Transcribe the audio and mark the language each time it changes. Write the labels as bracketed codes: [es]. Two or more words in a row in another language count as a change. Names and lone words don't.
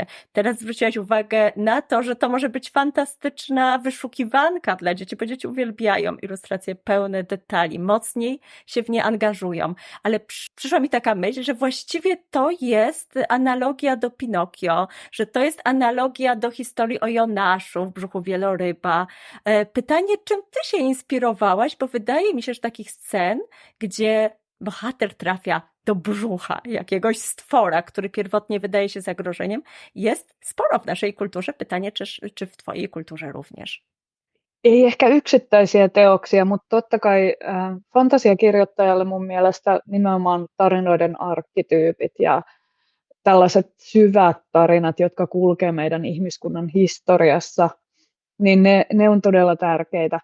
[pl] Teraz zwróciłaś uwagę na to, że to może być fantastyczna wyszukiwanka dla dzieci, bo dzieci uwielbiają ilustracje pełne detali, mocniej się w nie angażują, ale przyszła mi taka myśl, że właściwie to jest analogia do Pinokio, że to jest analogia do historii o Jonaszu w brzuchu wieloryba. Pytanie, czym ty się inspirowałaś, bo wydaje mi się, że takich scen, gdzie bohater trafia do brzucha jakiegoś stwora, który pierwotnie wydaje się zagrożeniem, jest sporo w naszej kulturze. Pytanie, czy w twojej kulturze również? [fi] Ei ehkä yksittäisiä teoksia, mutta totta kai fantasiakirjoittajalle mun mielestä nimenomaan tarinoiden arkkityypit ja tällaiset syvät tarinat, jotka kulkee meidän ihmiskunnan historiassa, niin ne on todella tärkeitä.